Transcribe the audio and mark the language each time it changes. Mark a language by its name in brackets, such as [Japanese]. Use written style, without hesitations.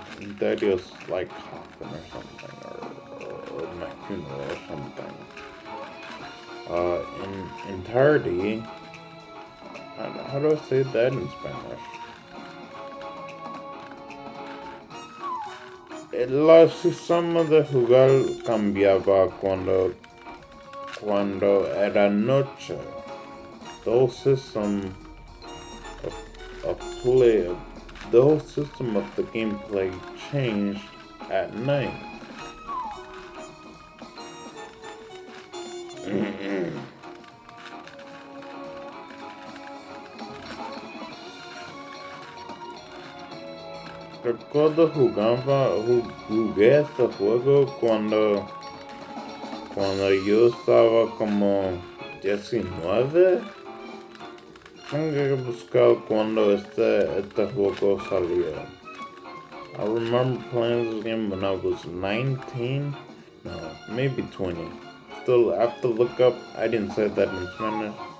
[English] Interior's like coffin or something, or my funeral or something. In entirety, how do I say that in Spanish? [Spanish] El sistema de jugar cambiaba cuando era noche. [English] The whole system of play, the whole system of the gameplay changed at night. [Spanish] Recuerdo jugué este juego cuando yo estaba como 19. Tengo que buscar cuando este juego salió. [English] I remember playing this game when I was 19. No, maybe 20. Still, I have to look up. I didn't say that in Spanish.